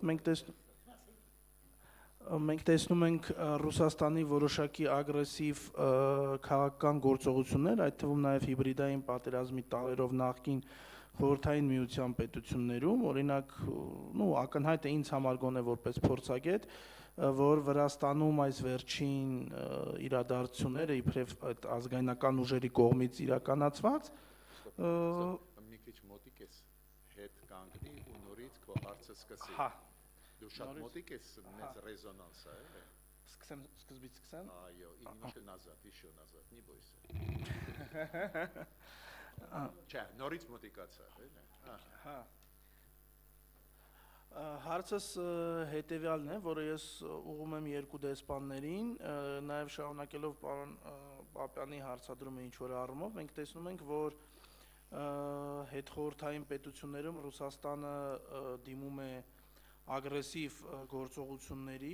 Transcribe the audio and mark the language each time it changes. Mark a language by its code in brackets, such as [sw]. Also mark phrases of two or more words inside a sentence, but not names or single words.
[hy] մենք տեսնում ենք Ռուսաստանի որոշակի ագրեսիվ քաղաքական գործողություններ, այդ թվում նաև հիբրիդային պատերազմի տարերով նախկին խորհրդային միության պետություններում, օրինակ, ակնհայտ է ինձ համար գոնե որպես փորձագետ, որ Վրաստանում այս վերջին իրադարձությունները իբրև այդ ազգայնական ուժերի կողմից իրականացված մի քիչ մոտիկ ես հետ կանգնի ու նորից քո հարցը սկսի։ Հա։ Դու շատ մոտիկ ես, մեծ ռեզոնանս է, էլի։ Սկզբից սկսեմ։ Այո, [ru] немножко назад, еще назад, не бойся։ [hy] Չէ, նորից մոտիկացա, էլի։ Հա։ Հարցս հետևյալն է, որը ես ուղղում եմ երկու դեսպաններին, նաև շարունակելով պարոն Պապյանի հարցադրումը ինչ-որ առումով, մենք տեսնում ենք, որ հետխորհրդային պետություններում Ռուսաստանը դիմում է ագրեսիվ գործողությունների,